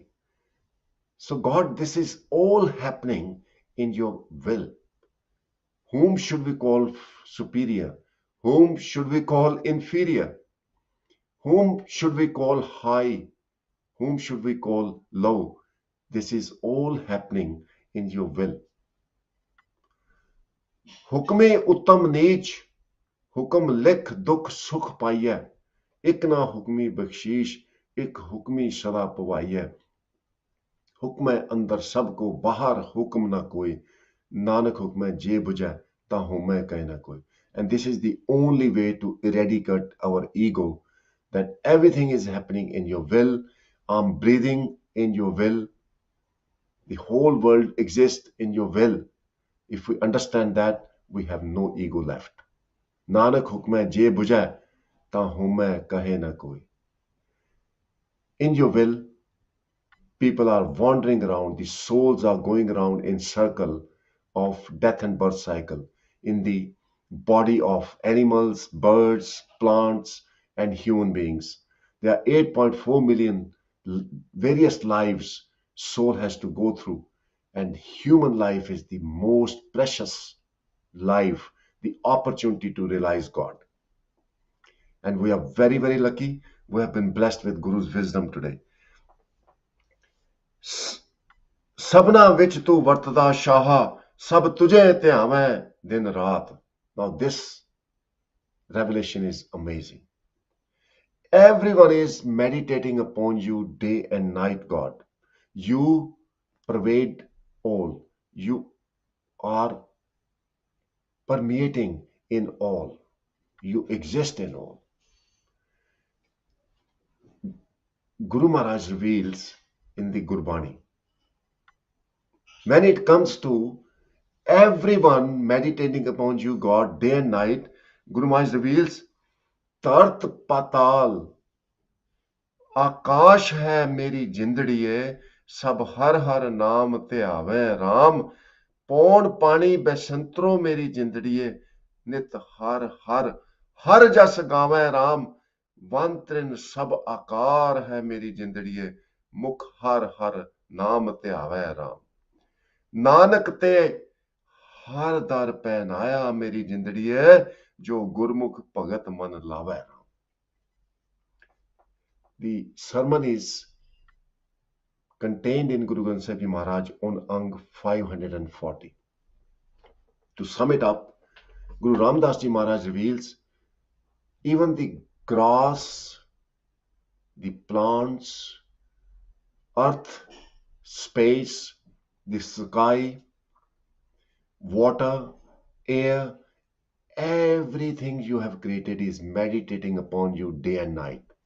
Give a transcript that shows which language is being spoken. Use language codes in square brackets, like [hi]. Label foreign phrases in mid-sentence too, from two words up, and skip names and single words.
[en] So, God, this is all happening in your will. Whom should we call superior? Whom should we call inferior? Whom should we call high? Whom should we call low? This is all happening in your will. [pa] ਹੁਕਮੇ ਉੱਤਮ ਨੀਚ, ਹੁਕਮ ਲਿਖ ਦੁਖ ਸੁਖ ਪਾਈਐ, ਇਕ ਨਾ ਹੁਕਮੀ ਬਖਸ਼ੀਸ਼, ਇਕ ਹੁਕਮੀ ਸਦਾ ਪਵਾਈਐ, ਹੁਕਮ ਅੰਦਰ ਸਭਕੋ ਬਾਹਰ ਹੁਕਮ ਨਾ ਕੋਈ, ਨਾਨਕ ਹੁਕਮ ਜੇ ਬੁਝੈ ਤਾ ਹਉਮੈ ਕਹੇ ਨਾ ਕੋਈ. [en] And this is the only way to eradicate our ego, that everything is happening in your will. I'm breathing in your will. The whole world exists in your will. If we understand that, we have no ego left. [pa] ਨਾਨਕ ਹੁਕਮੇ ਜੇ ਬੁਝੈ, ਤਾ ਹਉਮੈ ਕਹੇ ਨਾ ਕੋਈ. [en] In your will, people are wandering around. The souls are going around in circle of death and birth cycle in the body of animals, birds, plants, and human beings. There are 8.4 million various lives soul has to go through, and human life is the most precious life, the opportunity to realize God. And we are very, very lucky. We have been blessed with Guru's wisdom today. [pa] ਸਭਨਾ ਵਿਚ ਤੂ ਵਰਤਦਾ ਸ਼ਾਹ, ਸਭ ਤੁਝੇ ਧਿਆਵੈ ਦਿਨ ਰਾਤ. [en] Now this revelation is amazing. Everyone is meditating upon you day and night, God. You pervade all. You are permeating in all. You exist in all. Guru Maharaj reveals in the Gurbani, when it comes to everyone meditating upon you, God, day and night, Guru Maharaj reveals, Tart Patal, [pa] ਆਕਾਸ਼ ਹੈ ਮੇਰੀ ਜਿੰਦੜੀਏ, ਸਭ ਹਰ ਹਰ ਨਾਮ ਧਿਆਵੇ ਰਾਮ. ਪੌਣ ਪਾਣੀ ਬਸੰਤਰੋ ਮੇਰੀ ਜਿੰਦੜੀਏ, ਨਿਤ ਹਰ ਹਰ ਹਰ ਜਸ ਗਾਵੇ ਰਾਮ. ਵਣ ਤ੍ਰਿਣ ਸਭ ਆਕਾਰ ਹੈ ਮੇਰੀ ਜਿੰਦੜੀਏ, ਮੁਖ ਹਰ ਹਰ ਨਾਮ ਧਿਆਵੇ ਰਾਮ. ਨਾਨਕ ਤੇ ਹਰ ਦਰ ਪਹਨਾਇਆ ਮੇਰੀ ਜਿੰਦੜੀਏ, ਜੋ ਗੁਰਮੁਖ ਭਗਤ ਮਨ ਲਾਵੇ ਰਾਮ. [en] The sermon is contained in Guru Granth Sahib Ji Maharaj on Ang 540. To sum it up, Guru Ramdas Ji Maharaj reveals, even the grass, the plants, earth, space, the sky, water, air, everything you have created is meditating upon you day and night.